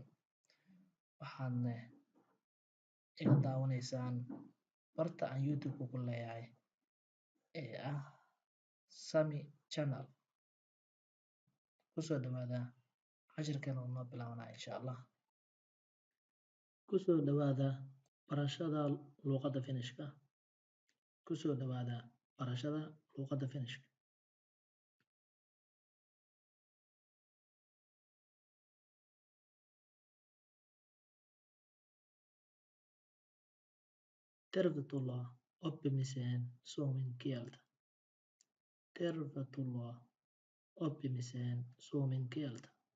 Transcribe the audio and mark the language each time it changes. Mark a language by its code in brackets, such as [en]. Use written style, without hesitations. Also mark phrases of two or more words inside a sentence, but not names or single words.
[so] Waxaadna iga daawanaysaan barta aan YouTube ku leeyahay ee ah Sami Channel. Kusoo dhawaada cashirkeena oo noo bilaabanaya [ar] إن شاء الله. [so] Kusoo dhawaada barashada luuqada Finishka. Kusoo dhawaada barashada luuqada Finishka. [fi] Tervetuloa oppimiseen suomen kieltä. Tervetuloa oppimiseen suomen kieltä.